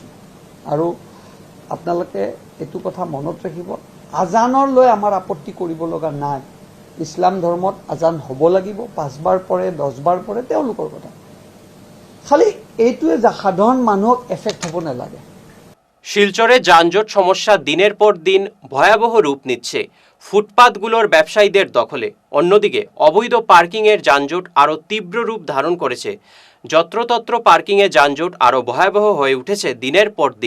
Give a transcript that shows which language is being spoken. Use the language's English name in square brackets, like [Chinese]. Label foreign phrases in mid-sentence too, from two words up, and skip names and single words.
[Assamese] আৰু আপোনালোকে এইটো কথা মনত ৰাখিব, আজানলৈ আমাৰ আপত্তি কৰিব লগা নাই। ইছলাম ধৰ্মত আজান হ'ব লাগিব, 5 বাৰ পৰে, 10 বাৰ পৰে, তেওঁলোকৰ কথা। খালি এইটোৱে সাধাৰণ মানুহক এফেক্ট হ'ব নালাগে। [Bangla] শিলচরে যানজট সমস্যা দিনের পর দিন ভয়াবহ রূপ নিচ্ছে ফুটপাতগুলোর ব্যবসায়ীদের দখলে। অন্যদিকে অবৈধ পার্কিংয়ের যানজট আরও তীব্র রূপ ধারণ করেছে। যত্রতত্র পার্কিংয়ে যানজট আরও ভয়াবহ হয়ে উঠেছে দিনের পর দিন।